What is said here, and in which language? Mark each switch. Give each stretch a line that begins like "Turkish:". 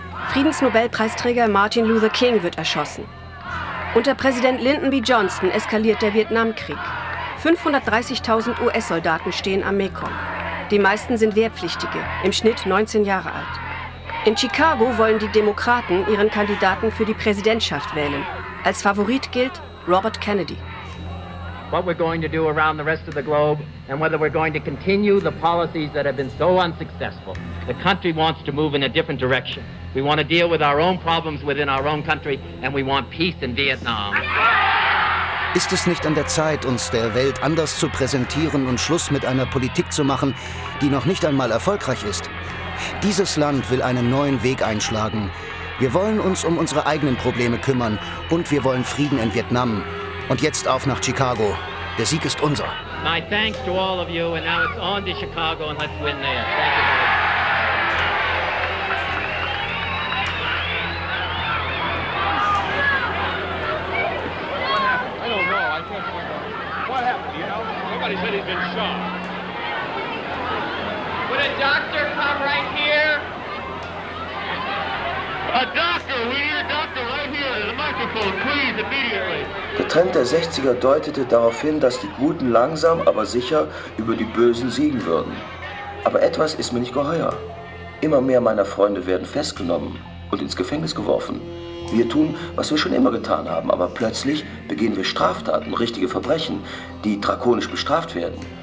German: Friedensnobelpreisträger Martin Luther King wird erschossen. Unter Präsident Lyndon B. Johnson eskaliert der Vietnamkrieg. 530.000 US-Soldaten stehen am Mekong. Die meisten sind Wehrpflichtige, im Schnitt 19 Jahre alt. In Chicago wollen die Demokraten ihren Kandidaten für die Präsidentschaft wählen. Als Favorit gilt Robert Kennedy.
English: What we're going to do around the rest of the globe and whether we're going to continue the policies that have been so unsuccessful. The country wants to move in a different direction. We want to deal with our own problems within our own country and we want peace in Vietnam.
German: Ist es nicht an der Zeit, uns der Welt anders zu präsentieren und Schluss mit einer Politik zu machen, die noch nicht einmal erfolgreich ist? Dieses Land will einen neuen Weg einschlagen. Wir wollen uns um unsere eigenen Probleme kümmern und wir wollen Frieden in Vietnam. Und jetzt auf nach Chicago. Der Sieg ist unser.
English: My thanks to all of you, and now it's on to Chicago, and let's win there. Thank you. Somebody said he's been shot. Would a doctor come right here? A doctor, we need a doctor right here. The microphone, please, immediately.
German: Der Trend der 60er deutete darauf hin, dass die Guten langsam, aber sicher über die Bösen siegen würden. Aber etwas ist mir nicht geheuer. Immer mehr meiner Freunde werden festgenommen und ins Gefängnis geworfen. Wir tun, was wir schon immer getan haben, aber plötzlich begehen wir Straftaten, richtige Verbrechen, die drakonisch bestraft werden.